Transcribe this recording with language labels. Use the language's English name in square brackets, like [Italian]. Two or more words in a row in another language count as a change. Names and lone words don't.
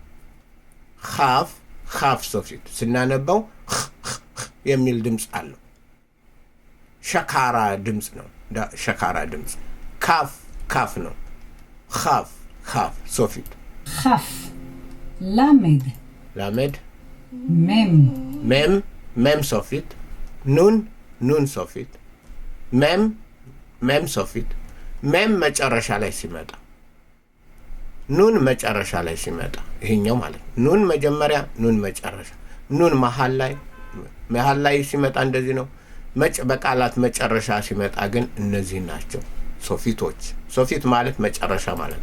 [Hebrew] כף סופית [Amharic] ስናነበው የሚል ድምፅ አለው ሸካራ ድምፅ ነው ሸካራ ድምፅ ካፍ ነው [Hebrew] כף סופית [Amharic] ላሜድ [Hebrew] מם סופית נון סופית מם סופית מם [Amharic] sofit mem መጨረሻ ላይ ሲመጣ ኑን መጨረሻ ላይ ሲመጣ ይሄኛው ማለት ኑን መጀመሪያ ኑን መጨረሻ ኑን መሃል ላይ ሲመጣ እንደዚህ ነው በቃላት መጨረሻ ሲመጣ ግን እነዚህ ናቸው ሶፊት ማለት መጨረሻ ማለት